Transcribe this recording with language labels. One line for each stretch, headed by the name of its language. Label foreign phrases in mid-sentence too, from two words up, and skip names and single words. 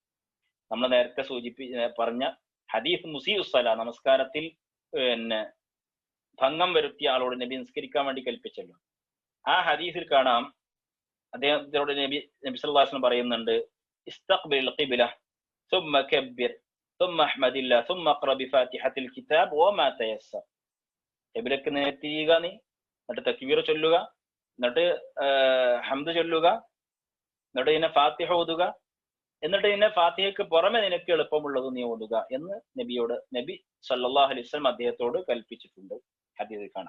Malayalam: നമ്മൾ നേരത്തെ പറഞ്ഞ ഹദീസ് മുസീഉസ്സലാ, നമസ്കാരത്തിൽ ഭംഗം വരുത്തിയ ആളോട് നബി നിസ്കരിക്കാൻ വേണ്ടി കൽപ്പിച്ചല്ലോ. ആ ഹദീസിൽ കാണാം, അദ്ദേഹത്തോട് നബി
Arabic: صلى الله عليه وسلم پറയുന്നുണ്ട് استقبل القبلة ثم كبر ثم احمد الله ثم اقرأ بفاتحة الكتاب وما تيسر.
Malayalam: ഖിബ്ലക്ക് നേർത്തിരിയുക നീ, എന്നിട്ട് തക്ബീർ ചൊല്ലുക, എന്നിട്ട് ഹംദ് ചൊല്ലുക, എന്നിട്ട് ഇതിനെ ഫാത്തിഹ ഓതുക, എന്നിട്ട് ഇതിനെ ഫാത്തിഹയ്ക്ക് പുറമെ നിനക്ക് എളുപ്പമുള്ളത് നീ ഓതുക എന്ന് നബി
Arabic: صلى الله عليه وسلم
Malayalam: അദ്ദേഹത്തോട് കൽപ്പിച്ചിട്ടുണ്ട്, ഹദീസിൽ കാണാം.